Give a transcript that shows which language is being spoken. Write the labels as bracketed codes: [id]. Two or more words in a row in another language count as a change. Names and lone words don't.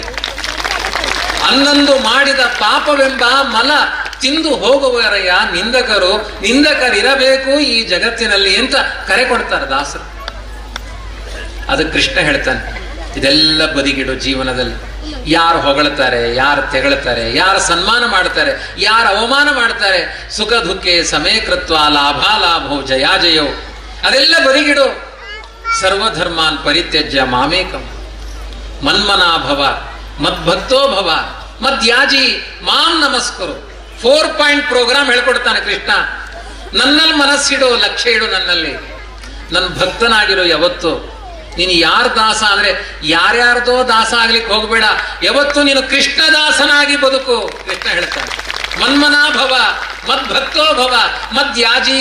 [kn] ಅನ್ನೊಂದು ಮಾಡಿದ ಪಾಪವೆಂಬ ಮಲ ತಿಂದು ಹೋಗುವರಯ್ಯ ನಿಂದಕರು, ನಿಂದಕರಿರಬೇಕು ಈ ಜಗತ್ತಿನಲ್ಲಿ ಅಂತ ಕರೆ ಕೊಡ್ತಾರೆ ದಾಸರು. ಅದಕ್ಕೆ ಕೃಷ್ಣ ಹೇಳ್ತಾನೆ, ಇದೆಲ್ಲ ಬದಿಗಿಡು ಜೀವನದಲ್ಲಿ. ಯಾರು ಹೊಗಳ್ತಾರೆ, ಯಾರು ತೆಗಳ್ತಾರೆ, ಯಾರು ಸನ್ಮಾನ ಮಾಡ್ತಾರೆ, ಯಾರು ಅವಮಾನ ಮಾಡ್ತಾರೆ, [sa] ಸುಖ ದುಃಖೆ ಸಮಯಕೃತ್ವ ಲಾಭಾಲಾಭೋ ಜಯಾಜಯೋ, [kn] ಅದೆಲ್ಲ ಬದಿಗಿಡು. [sa] ಸರ್ವಧರ್ಮಾನ್ ಪರಿತ್ಯಜ್ಯ ಮಾಮೇಕಂ ಮನ್ಮನಾಭವ ಮದ್ಭಕ್ತೋ ಭವ ಮದ್ಯಾಜಿ ಮಾಂ ನಮಸ್ಕರು. [kn] 4 [en] point program [kn] ಹೇಳ್ಕೊಡ್ತಾನೆ ಕೃಷ್ಣ. ನನ್ನಲ್ಲಿ ಮನಸ್ಸಿಡು, ಲಕ್ಷ್ಯ ಇಡು ನನ್ನಲ್ಲಿ, ನನ್ನ ಭಕ್ತನಾಗಿರೋ ಯಾವತ್ತು. ನೀನು ಯಾರ ದಾಸ ಅಂದ್ರೆ ಯಾರ್ಯಾರ್ದೋ ದಾಸ ಆಗ್ಲಿಕ್ಕೆ ಹೋಗ್ಬೇಡ, ಯಾವತ್ತು ನೀನು ಕೃಷ್ಣ ದಾಸನಾಗಿ ಬದುಕು. ಕೃಷ್ಣ ಹೇಳ್ತಾನೆ, [sa] ಮನ್ಮನಾಭವ ಮದ್ಭಕ್ತೋ ಭವ ಮದ್ಯಾಜಿ.